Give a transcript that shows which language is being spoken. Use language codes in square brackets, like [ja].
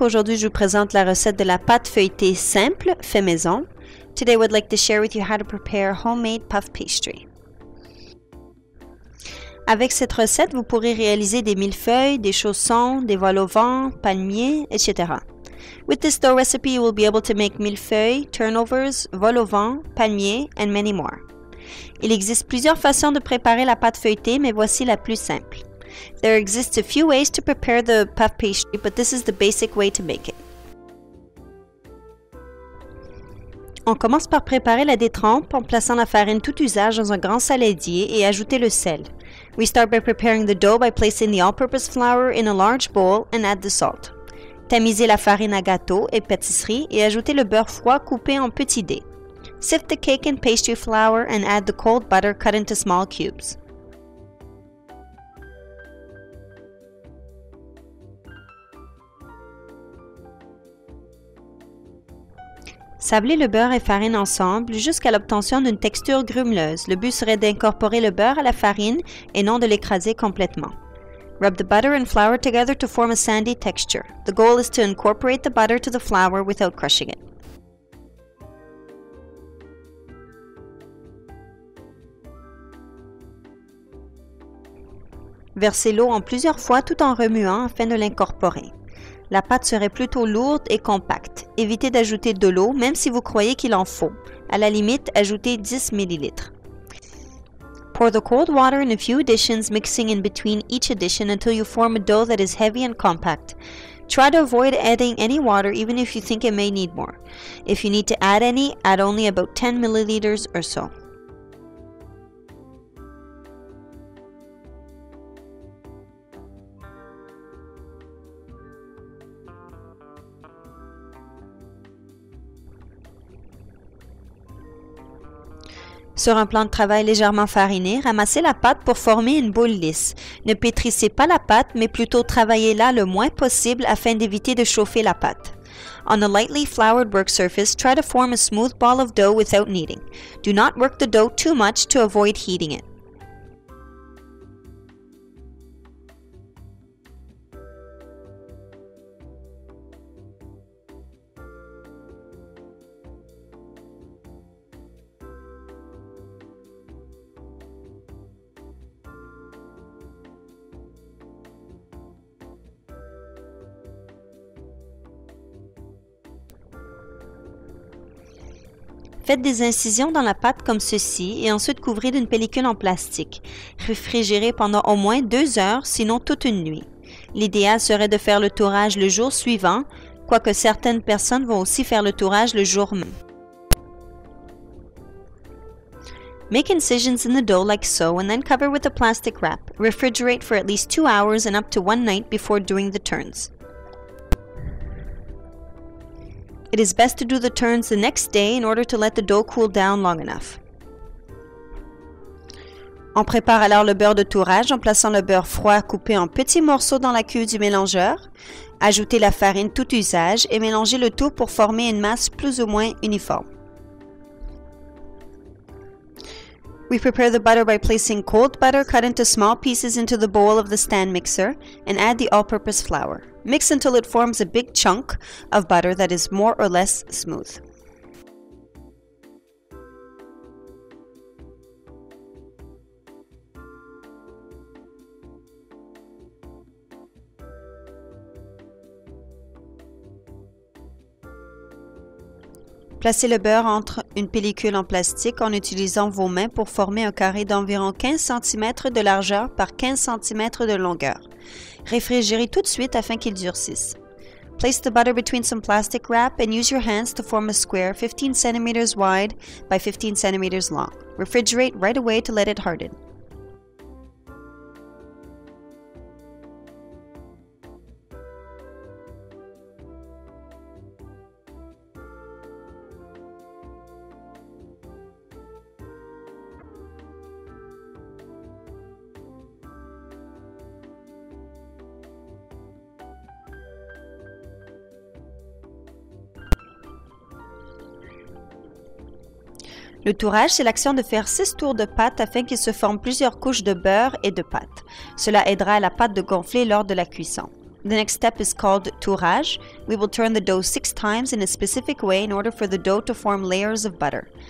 [fr] Aujourd'hui, je vous présente la recette de la pâte feuilletée simple, fait maison. [en] Today, I would like to share with you how to prepare homemade puff pastry. [fr] Avec cette recette, vous pourrez réaliser des millefeuilles, des chaussons, des voiles au vent, palmiers, etc. [en] With this dough recipe, you will be able to make millefeuilles, turnovers, vols au vent, palmiers, and many more. [fr] Il existe plusieurs façons de préparer la pâte feuilletée, mais voici la plus simple. [en] There exists a few ways to prepare the puff pastry, but this is the basic way to make it. [fr] On commence par préparer la détrempe en plaçant la farine tout usage dans un grand saladier et ajouter le sel. [en] We start by preparing the dough by placing the all-purpose flour in a large bowl and add the salt. [fr] Tamisez la farine à gâteau et pâtisserie et ajoutez le beurre froid coupé en petits dés. [en] Sift the cake and pastry flour and add the cold butter cut into small cubes. [fr] Sablez le beurre et farine ensemble jusqu'à l'obtention d'une texture grumeleuse. Le but serait d'incorporer le beurre à la farine et non de l'écraser complètement. [en] Rub the butter and flour together to form a sandy texture. The goal is to incorporate the butter to the flour without crushing it. [fr] Versez l'eau en plusieurs fois tout en remuant afin de l'incorporer. La pâte serait plutôt lourde et compacte. Évitez d'ajouter de l'eau même si vous croyez qu'il en faut. À la limite, ajoutez 10 ml. [en] Pour the cold water in a few additions, mixing in between each addition until you form a dough that is heavy and compact. Try to avoid adding any water even if you think it may need more. If you need to add any, add only about 10 milliliters or so. [fr] Sur un plan de travail légèrement fariné, ramassez la pâte pour former une boule lisse. Ne pétrissez pas la pâte, mais plutôt travaillez-la le moins possible afin d'éviter de chauffer la pâte. [en] On a lightly floured work surface, try to form a smooth ball of dough without kneading. Do not work the dough too much to avoid heating it. [fr] Faites des incisions dans la pâte comme ceci et ensuite couvrez d'une pellicule en plastique. Réfrigérez pendant au moins 2 heures, sinon toute une nuit. L'idéal serait de faire le tourage le jour suivant, quoique certaines personnes vont aussi faire le tourage le jour même. [en] Make incisions in the dough like so and then cover with a plastic wrap. Refrigerate for at least 2 hours and up to 1 night before doing the turns. It is best to do the turns the next day in order to let the dough cool down long enough. [fr] On prépare alors le beurre de tourage en plaçant le beurre froid coupé en petits morceaux dans la cuve du mélangeur. Ajoutez la farine tout usage et mélangez le tout pour former une masse plus ou moins uniforme. [en] We prepare the butter by placing cold butter cut into small pieces into the bowl of the stand mixer and add the all-purpose flour. Mix until it forms a big chunk of butter that is more or less smooth. [fr] Placez le beurre entre une pellicule en plastique en utilisant vos mains pour former un carré d'environ 15 cm de largeur par 15 cm de longueur. Réfrigérez tout de suite afin qu'il durcisse. [en] Place the butter between some plastic wrap and use your hands to form a square 15 cm wide by 15 cm long. Refrigerate right away to let it harden. [fr] Le tourage, c'est l'action de faire 6 tours de pâte afin qu'il se forme plusieurs couches de beurre et de pâte. Cela aidera la pâte de gonfler lors de la cuisson. [en] The next step is called tourage. We will turn the dough 6 times in a specific way in order for the dough to form layers of butter.